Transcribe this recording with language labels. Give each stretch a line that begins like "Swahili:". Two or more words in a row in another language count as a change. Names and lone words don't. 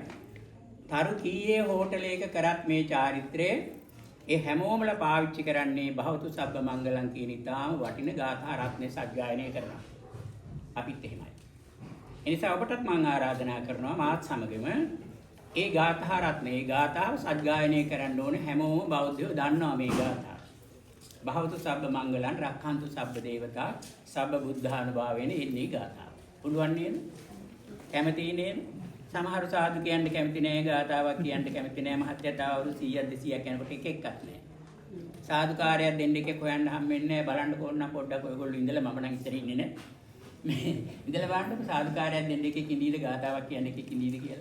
Sinhala: තරු කීයේ හෝටලයක කරත් මේ චාරිත්‍රය ඒ හැමෝමල පාවිච්චි කරන්නේ
Pali: භවතු සබ්බ මංගලං
Sinhala: කියන ඉතාම වටින ගාථා රත්නේ සජ්ජායනය කරනවා. අපිත් එහෙමයි. ඒ නිසා ඔබටත් මම ආරාධනා කරනවා මාත් සමගම ඒ ගාථා රත්නේ ඒ ගාථාව සජ්ජායනය කරන්න ඕනේ. හැමෝම බෞද්ධයෝ දන්නවා මේ ගාථාව.
Pali: භවතු සබ්බ මංගලං රක්ඛන්තු සබ්බ දේවතා සබ්බ බුද්ධානුභාවයෙන්
Sinhala: ඉන්නේ ගාථාව. පුළුවන් නේද? කැමති නේද? සමහර සාදු කියන්න කැමති නෑ, ගාථාවක් කියන්න කැමති නෑ. මහත්යතාව අවුරුදු 100ක් 200ක් යනකොට එක එකක් නෑ. සාදුකාරයක් දෙන්න එකෙක් හොයන්න හම්බෙන්නේ නෑ. බලන්න ඕන පොඩ්ඩක් ඔයගොල්ලෝ ඉඳලා මම නම් ඉතින් ඉන්නේ නෑ. මේ ඉඳලා බලන්නකො සාදුකාරයක් දෙන්න එකෙක් ඉඳීද ගාථාවක් කියන්න එකෙක් ඉඳීද කියලා.